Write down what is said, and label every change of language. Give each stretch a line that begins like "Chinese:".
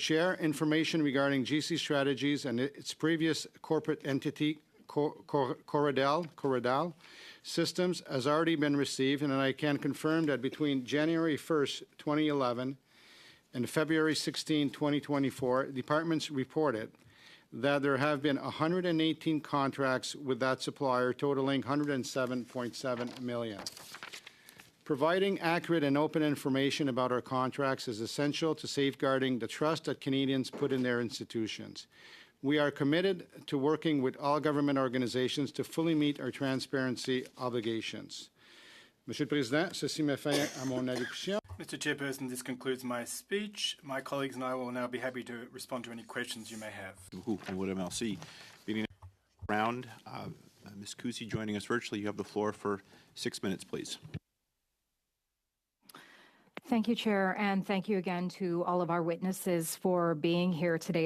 English: Chair, information regarding GC Strategies and its previous corporate entity, Corradal Systems, has already been received, and I can confirm that between January 1st, 2011 and February 16, 2024, departments reported that there have been 118 contracts with that supplier totaling $107.7 million. Providing accurate and open information about our contracts is essential to safeguarding the trust that Canadians put in their institutions. We are committed to working with all government organizations to fully meet our transparency obligations.
French: Monsieur le Président, ceci met fin à mon allocution.
English: Mr. Chairperson, this concludes my speech. My colleagues and I will now be happy to respond to any questions you may have. And what MLC. Beginning round, Ms. Kusi joining us virtually. You have the floor for 6 minutes, please. Thank you, Chair, and thank you again to all of our witnesses for being here today.